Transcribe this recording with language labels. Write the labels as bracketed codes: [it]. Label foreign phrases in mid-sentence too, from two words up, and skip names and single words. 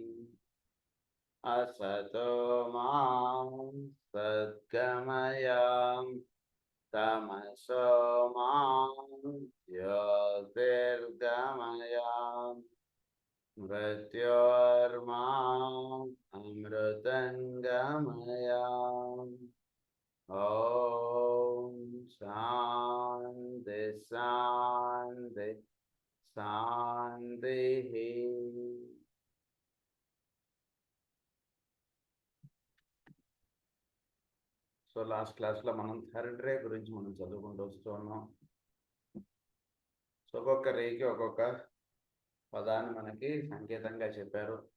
[sa] असतो मा सद्गमय तमसो मा ज्योतिर्गमय मृत्योर्मा अमृतङ्गमय। ॐ शान्ति शान्ति शान्तिः। [te] సో [en] last classలో [te] మనం [en] third ray [te] గురించి మనం చదువుకుంటూ వస్తున్నాం. సో ఒక్కొక్క రేకి ఒక్కొక్క పదాన్ని మనకి సంకేతంగా చెప్పారు.